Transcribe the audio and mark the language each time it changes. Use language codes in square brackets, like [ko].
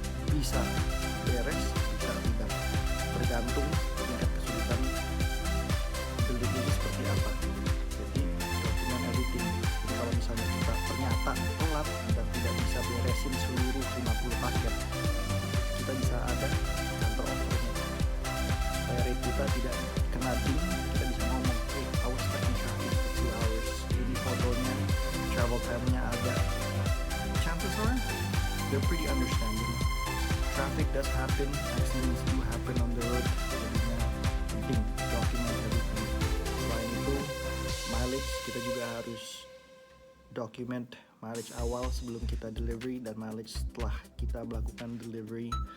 [id] Bisa beres, bisa tidak, tergantung tingkat kesulitan delivery seperti apa. Jadi [en] document everything. [id] Jadi kalau misalnya kita ternyata telat dan tidak bisa beresin seluruh 50 paket, kita bisa ada counter offernya supaya rate kita tidak kena ding. Kita bisa ngomong, [en] hey, I was stuck in traffic for 2 hours. [id] Ini fotonya, [en] travel time-nya ada. Chances are they're pretty understanding. Traffic does happen, accidents do happen on the road. [id] Jadinya penting [en] document everything. [id] Selain itu, mileage kita juga harus document mileage awal sebelum kita delivery dan mileage setelah kita melakukan delivery.